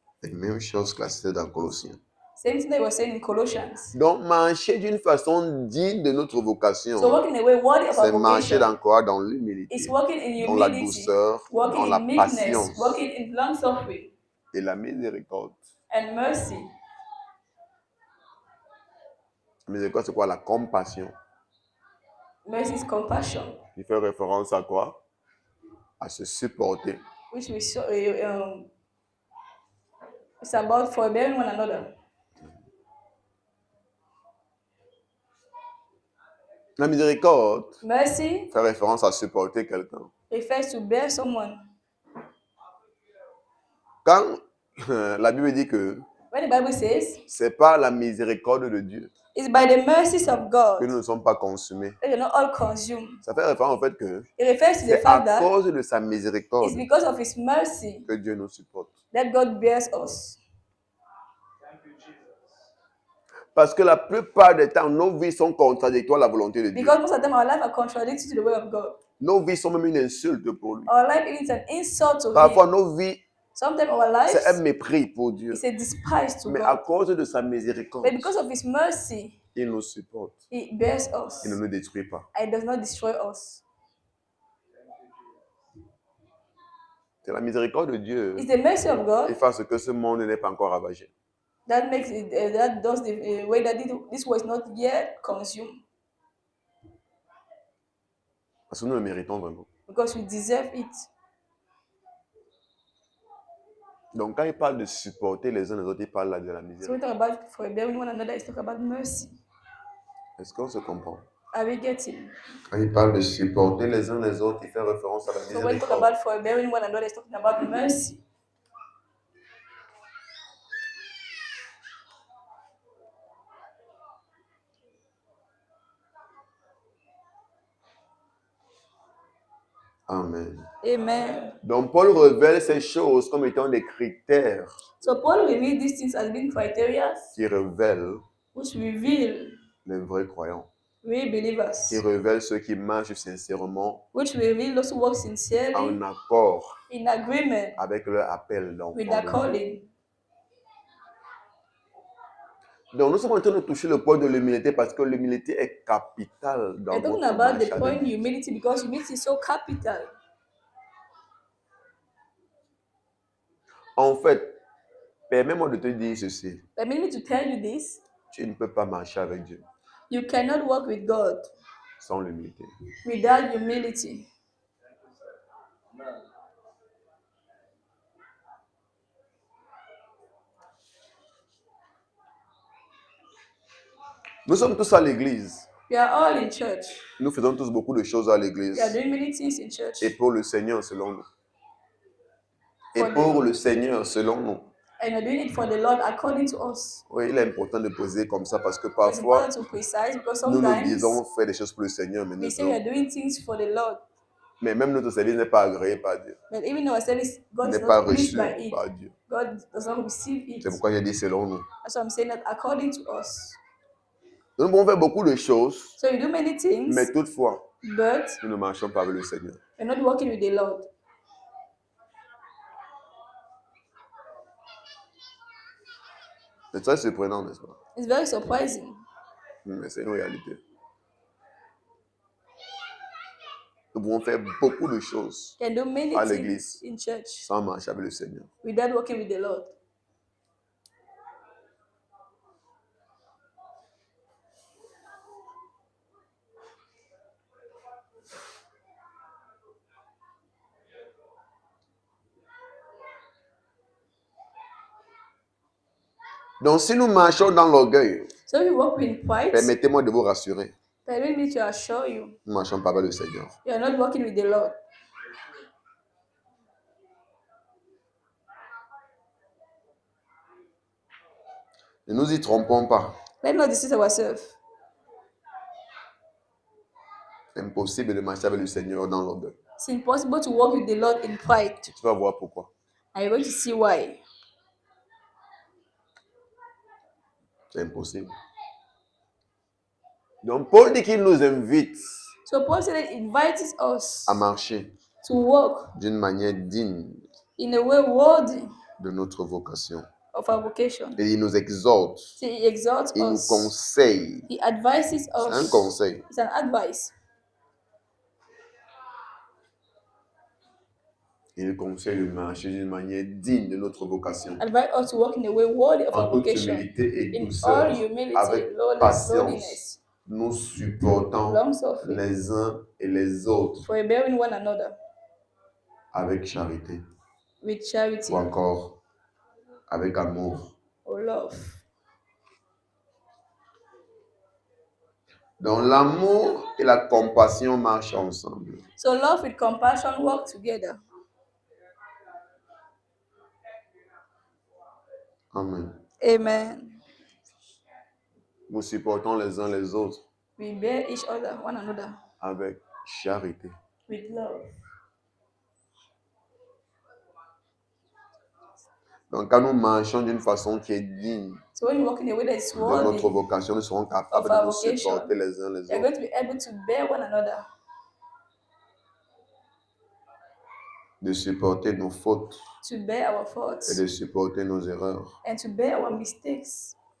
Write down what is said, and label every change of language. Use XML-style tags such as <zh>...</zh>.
<fr>Les mêmes choses qu'il a citées dans Colossiens.</fr> <en>Same thing they were saying in Colossians.</en> <fr>Donc, marcher d'une façon digne de notre vocation,</fr> <en>So walking away worthy of our</en> <fr>c'est marcher</fr> <en>vocation</en> <fr>encore dans l'humilité,</fr> <en>is walking in</en> <fr>dans la</fr> <en>humility,</en> <fr>douceur, dans</fr> <en>walking</en> <fr>la</fr> <en>in meekness,</en> <fr>patience</fr> <en>walking in long suffering</en> <fr>et la miséricorde.</fr> <en>and mercy.</en> <fr>La miséricorde, c'est quoi? La compassion.</fr> <en>Mercy is compassion,</en> <fr>Il fait référence à quoi? À se supporter.</fr> <en>which we saw. It's about forbearing one another.</en> <fr>La miséricorde</fr> <en>Mercy</en> <fr>fait référence à supporter quelqu'un.</fr> <en>refers to bear someone.</en> <fr>Quand la Bible dit que</fr> <en>When the Bible says</en> <fr>c'est pas la miséricorde de Dieu</fr> <en>it's by the mercies of</en> <fr>que</fr> <en>God</en> <fr>nous ne sommes pas consumés,</fr> <en>that you're not all consumed.</en> <fr>ça fait référence au fait que</fr> <en>It refers to the</en> <fr>c'est à</fr> <en>fact that</en> <fr>cause de sa</fr> <en>it's</en> <fr>miséricorde</fr> <en>because of His mercy</en> <fr>que Dieu nous supporte.</fr> <en>that God bears us.</en> <fr>Parce que la plupart des temps, nos vies sont contradictoires à la volonté de Dieu.</fr> <en>Because most of the time our life are contradictory to the way of God.</en> <fr>Nos vies sont même une insulte pour lui.</fr> <en>Our life is an insult to</en> <fr>Parfois,</fr> <en>Him.</en> <fr>nos vies,</fr> <en>Sometimes our</en> <fr>c'est un</fr> <en>lives</en> <fr>mépris pour Dieu.</fr> <en>is a despise to</en> <fr>Mais à</fr> <en>God.</en> <fr>cause de sa miséricorde,</fr> <en>But because of His mercy,</en> <fr>il nous supporte.</fr> <en>He bears us</en> <fr>Il ne nous détruit pas.</fr> <en>and does not destroy us.</en> <fr>C'est la miséricorde de Dieu</fr> <en>It's the mercy of</en> <fr>qui</fr> <en>God</en> <fr>fait ce que ce monde n'est pas encore ravagé.</fr> <en>that makes it, that does the way that this was not yet consumed,</en> <fr>Parce que nous le méritons vraiment.</fr> <en>because we deserve it.</en> <fr>Donc, quand il parle de supporter les uns les autres, il parle là de la</fr> <en>So we</en> <fr>miséricorde.</fr> <en>talk about forbearing one another, is talk about mercy.</en> <fr>Est-ce qu'on se comprend?</fr> <en>Are we getting?</en> <fr>Quand il parle de supporter les uns les autres, il fait référence à la</fr> <en>So when we talk</en> <fr>miséricorde.</fr> <en>about forbearing one another, is talking about mercy.</en> <fr>Amen.</fr> <en>Amen.</en> <fr>Donc, Paul révèle ces choses comme étant des critères</fr> <en>So Paul revealed these things as being criteria</en> <fr>qui révèlent</fr> <en>which reveal</en> <fr>les vrais croyants,</fr> <en>real believers,</en> <fr>qui révèlent ceux qui marchent sincèrement</fr> <en>which reveal those who walk sincerely</en> <fr>en accord</fr> <en>in agreement</en> <fr>avec leur appel d'enfant</fr> <en>with</en> <fr>de</fr> <en>their</en> <fr>Dieu.</fr> <en>calling.</en> <fr>Donc, nous sommes en train de toucher le point de l'humilité parce que l'humilité est capitale dans</fr> <en>We're talking</en> <fr>notre</fr> <en>about</en> <fr>marche</fr> <en>the</en> <fr>avec</fr> <en>point</en> <fr>Dieu.</fr> <en>humility because humility is so capital.</en> <fr>En fait, permets-moi de te dire ceci.</fr> <en>Permit me to tell you this.</en> <fr>Tu ne peux pas marcher avec Dieu</fr> <en>You cannot walk with God</en> <fr>sans l'humilité.</fr> <en>without humility.</en> <fr>Nous sommes tous à l'église.</fr> <en>We are all in church.</en> <fr>Nous faisons tous beaucoup de choses à l'église.</fr> <en>We are doing many things in church.</en> <fr>Et pour le Seigneur, selon nous. Et</fr> <en>For</en> <fr>pour</fr> <en>the-</en> <fr>le Seigneur, selon nous.</fr> <en>And we're doing it for the Lord according to us.</en> <fr>Oui, il est important de poser comme ça parce que</fr> <en>It's</en> <fr>parfois,</fr> <en>important to precise because</en> <fr>nous nous</fr> <en>sometimes</en> <fr>disons faire des choses pour le Seigneur, mais,</fr> <en>we say we are doing things for the Lord,</en> <fr>mais même notre service n'est pas agréé par Dieu.</fr> <en>but even our service, God is</en> <fr>N'est pas</fr> <en>not pleased</en> <fr>reçu</fr> <en>by it.</en> <fr>par Dieu.</fr> <en>God does not receive it.</en> <fr>C'est pourquoi j'ai dit selon nous.</fr> <en>That's why I'm saying that according to us.</en> <fr>Nous pouvons faire beaucoup de choses,</fr> <en>So we do many things,</en> <fr>mais toutefois,</fr> <en>but</en> <fr>nous ne marchons pas avec le Seigneur.</fr> <en>we're not working with the Lord.</en> <fr>C'est très surprenant, n'est-ce pas?</fr> <en>It's very surprising.</en> <fr>Mais c'est une réalité. Nous pouvons faire beaucoup de choses</fr> <en>We can do many</en> <fr>à</fr> <en>things</en> <fr>l'église</fr> <en>in church</en> <fr>sans marcher avec le Seigneur.</fr> <en>without working with the Lord.</en> <fr>Donc, si nous marchons dans l'orgueil,</fr> <en>So if you walk in pride,</en> <fr>permettez-moi de vous rassurer,</fr> <en>permit me to assure you,</en> <fr>nous ne marchons pas avec le Seigneur.</fr> <en>you are not walking with the Lord.</en> <fr>Ne nous y trompons pas.</fr> <en>Let's not deceive ourselves.</en> <fr>C'est impossible de marcher avec le Seigneur dans l'orgueil.</fr> <en>It's impossible to walk with the Lord in pride.</en> <fr>Tu vas voir pourquoi.</fr> <en>And you're going to see why.</en> <fr>C'est impossible. Donc, Paul dit qu'il nous invite</fr> <en>So Paul said it invites us</en> <fr>à marcher</fr> <en>to walk</en> <fr>d'une manière digne</fr> <en>in a way worthy</en> <fr>de notre vocation.</fr> <en>of our vocation.</en> <fr>Et il nous exhorte,</fr> <en>So he exalts</en> <fr>il nous</fr> <en>us.</en> <fr>conseille.</fr> <en>He advises</en> <fr>C'est un</fr> <en>us.</en> <fr>conseil.</fr> <en>It's an advice.</en> <fr>Il nous conseille de marcher d'une manière digne de notre vocation.</fr> <en>Advise us to walk in a way worthy of</en> <fr>En</fr> <en>our</en> <fr>toute</fr> <en>vocation.</en> <fr>humilité et</fr> <en>In</en> <fr>douceur,</fr> <en>all humility,</en> <fr>avec</fr> <en>lowliness,</en> <fr>patience, nous supportons</fr> <en>long suffering,</en> <fr>les uns et les autres</fr> <en>for bearing one another</en> <fr>avec charité,</fr> <en>with charity</en> <fr>ou encore avec amour.</fr> <en>or love.</en> <fr>Donc l'amour et la compassion marchent ensemble.</fr> <en>So love with compassion work together.</en> <fr>Amen.</fr> <en>Amen.</en> <fr>Nous supportons les uns les autres</fr> <en>We bear each other, one another,</en> <fr>avec charité.</fr> <en>with love.</en> <fr>Donc quand nous marchons d'une façon qui est digne</fr> <en>So when you walk in a way that is</en> <fr>de notre</fr> <en>worthy,</en> <fr>vocation, nous serons capables</fr> <en>of our</en> <fr>de nous</fr> <en>vocation,</en> <fr>supporter les uns les</fr> <en>you're</en> <fr>autres.</fr> <en>going to be able to bear one another,</en> <fr>De supporter nos fautes</fr> <en>to bear our</en> <fr>et</fr> <en>faults,</en> <fr>de supporter nos erreurs.</fr> <en>and to bear our mistakes.</en>